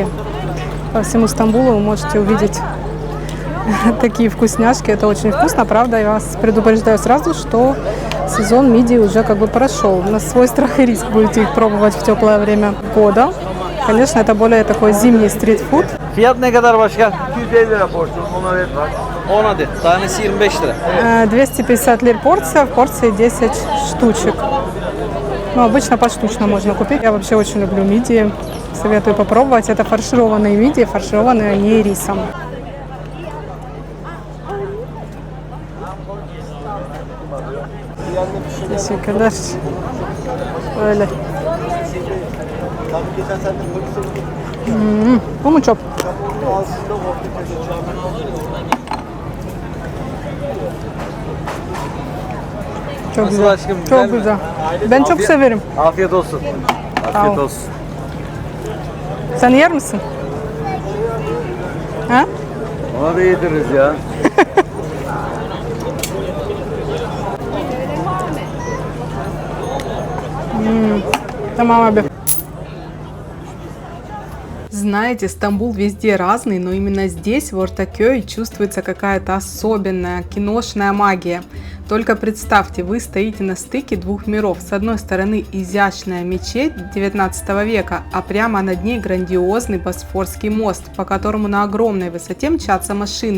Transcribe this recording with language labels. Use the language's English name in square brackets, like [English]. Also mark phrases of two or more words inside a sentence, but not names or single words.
[Russian] По всему Стамбулу вы можете увидеть такие вкусняшки, это очень вкусно, правда, я вас предупреждаю сразу, что сезон мидии уже как бы прошел. На свой страх и риск будете их пробовать в теплое время года. Конечно, это более такой зимний стритфуд. [Turkish] Fiyat ne kadar başkan? 250 lira porsiyon. Ona ver bak. 10 adet. Tanesi 25 lira. 250 лир порция, в порции 10 штучек. Ну, обычно поштучно можно купить. Я вообще очень люблю мидии. Советую попробовать. Это фаршированные мидии, фаршированные они рисом. Teşekkürler. Öyle. Bu mu çok? Çok Nasıl güzel. aşkım, güzel Çok mi? güzel. Ben çok severim. Afiyet olsun. Sağ Afiyet ol. olsun. Sen yer misin? Ha? Ona da yediririz ya. Tamam abi. [Russian] Знаете, Стамбул везде разный, но именно здесь, в Ортакёй, чувствуется какая-то особенная киношная магия. Только представьте, вы стоите на стыке двух миров. С одной стороны изящная мечеть 19 века, а прямо над ней грандиозный Босфорский мост, по которому на огромной высоте мчатся машины.